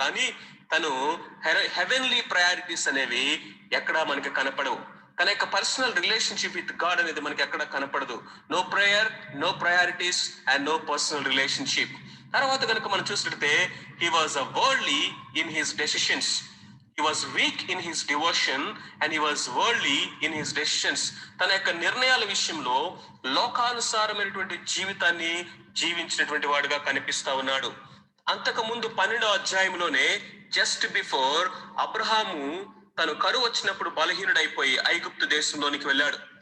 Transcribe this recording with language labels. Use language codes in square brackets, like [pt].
[te] కానీ తను heavenly priorities అనేవి ఎక్కడా మనకి కనపడవు. తన యొక్క [en] personal relationship with God [te] అనేది మనకి ఎక్కడ కనపడదు. [en] No prayer, no priorities and no personal relationship. [te] తర్వాత కనుక మనం చూసినట్లయితే [en] He was a worldly in his decisions. He was weak in his devotion and he was worldly in his decisions. [te] తన యొక్క నిర్ణయాల విషయంలో లోకానుసారమైనటువంటి జీవితాన్ని జీవించినటువంటి వాడుగా కనిపిస్తా ఉన్నాడు. అంతకు ముందు 12వ అధ్యాయంలోనే [en] just before [te] అబ్రహాము తను కరువు వచ్చినప్పుడు బలహీనుడైపోయి ఐగుప్తు దేశంలోనికి వెళ్ళాడు.